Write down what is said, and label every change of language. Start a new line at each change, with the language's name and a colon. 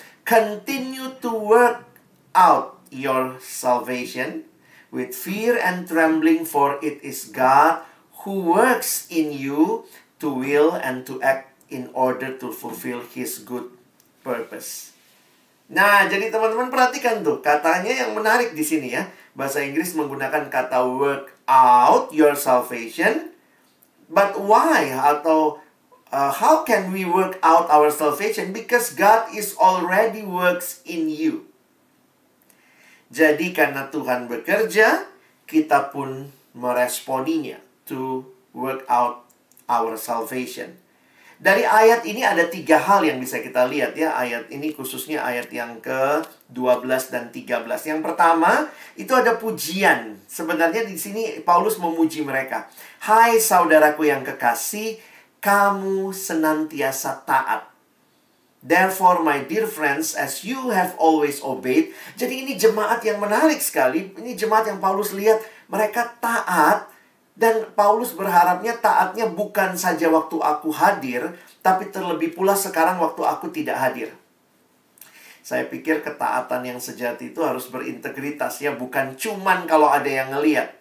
English: Continue to work out your salvation with fear and trembling, for it is God who works in you to will and to act in order to fulfill His good purpose.
Indonesian: Nah, jadi teman-teman perhatikan tuh, katanya yang menarik di sini ya. Bahasa Inggris menggunakan kata
English: work out your salvation. But why? Atau how can we work out our salvation? Because God is already works in you.
Indonesian: Jadi karena Tuhan bekerja, kita pun meresponinya
English: to work out our salvation.
Indonesian: Dari ayat ini ada 3 hal yang bisa kita lihat ya. Ayat ini khususnya ayat yang ke-12 dan 13. Yang pertama, itu ada pujian. Sebenarnya di sini Paulus memuji mereka. Hai saudaraku yang kekasih, kamu senantiasa taat.
English: Therefore, my dear friends, as you have always obeyed.
Indonesian: Jadi ini jemaat yang menarik sekali. Ini jemaat yang Paulus lihat mereka taat. Dan Paulus berharapnya taatnya bukan saja waktu aku hadir, tapi terlebih pula sekarang waktu aku tidak hadir. Saya pikir ketaatan yang sejati itu harus berintegritas ya, bukan cuman kalau ada yang ngelihat.